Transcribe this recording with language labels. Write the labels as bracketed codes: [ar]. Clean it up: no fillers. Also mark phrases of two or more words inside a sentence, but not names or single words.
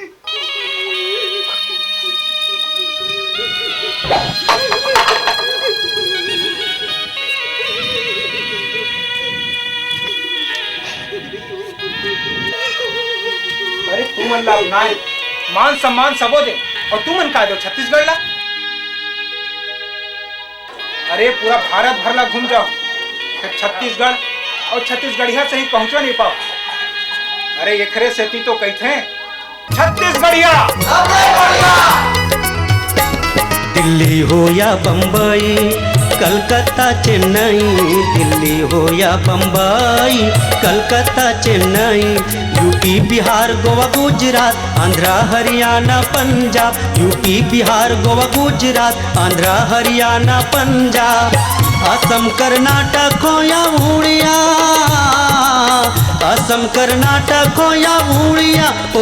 [hne] अरे तू मन ला नाय मान सम्मान सबो दे और तू मन का दो छत्तीसगढ़ ला। अरे पूरा भारत भर ला घूम जाओ छत्तीसगढ़ और छत्तीसगढ़िया से ही पहुंचो नहीं पाओ। अरे एकरे सेती तो कहते हैं छत्तीसगढ़िया। दिल्ली हो या बम्बई कलकत्ता चेन्नई, दिल्ली हो या बम्बई कलकत्ता चेन्नई, यूपी बिहार गोवा गुजरात आंध्रा हरियाणा पंजाब, यूपी बिहार गोवा गुजरात आंध्रा हरियाणा पंजाब, असम कर्नाटक हो या उड़िया, असम कर्नाटक हो या उड़िया ओ